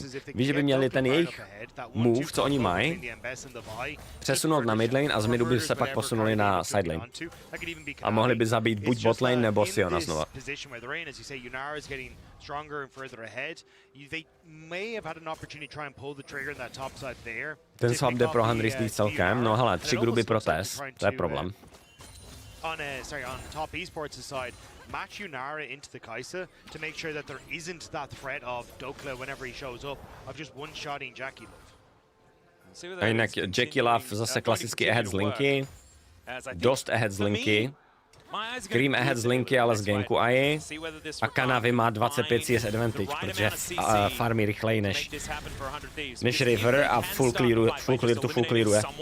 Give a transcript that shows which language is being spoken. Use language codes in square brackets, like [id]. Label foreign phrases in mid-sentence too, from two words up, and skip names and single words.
[cs] Víš, že by měli ten jejich move, co oni mají, přesunout na midlane a z midu by se pak posunuli na sidelane. A mohli by zabít buď botlane nebo Siona znova. Ten swap jde pro 100 Thieves celkem, no hele, 3 gruby pro Tess, to je problém. [en] On top esports side, match Yunara into the Kai'Sa to make sure that there isn't that threat of Dokla whenever he shows up, of just one-shotting Jackie Love. [cs] A jinak Jackie Love zase klasicky ahead z linky, dost ahead z linky. Cream ahead z linky, ale z ganku AI. A Kanavi má 25 [en] CS advantage, [cs] protože farmí rychleji než River a full clearuje.